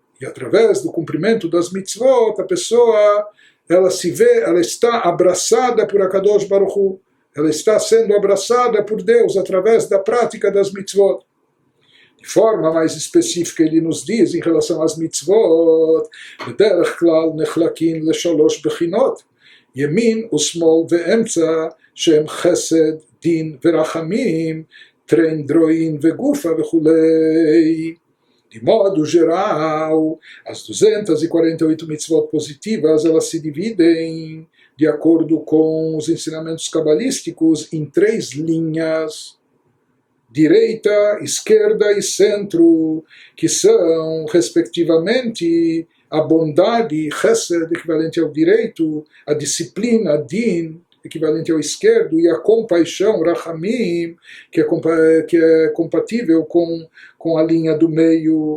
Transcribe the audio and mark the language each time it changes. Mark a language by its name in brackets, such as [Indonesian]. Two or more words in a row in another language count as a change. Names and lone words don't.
[Portuguese] E através do cumprimento das mitzvot, a pessoa ela está abraçada por [Hebrew] הקדוש ברוך הוא. [Portuguese] Ela está sendo abraçada por Deus através da prática das mitzvot. De forma mais específica, ele nos diz em relação às mitzvot, [Hebrew] בדרך כלל נחלקים לשלוש בחינות, ימין ושמאל ואמצע, שהם חסד, דין ורחמים, טרן דרועין וגופה וכולי. [Portuguese] De modo geral, as 248 mitzvot positivas, elas se dividem de acordo com os ensinamentos cabalísticos em 3 linhas. direita, esquerda e centro, que são, respectivamente, a bondade, chesed, equivalente ao direito, a disciplina, din, equivalente ao esquerdo, e a compaixão, rachamim, que é compatível com a linha do meio.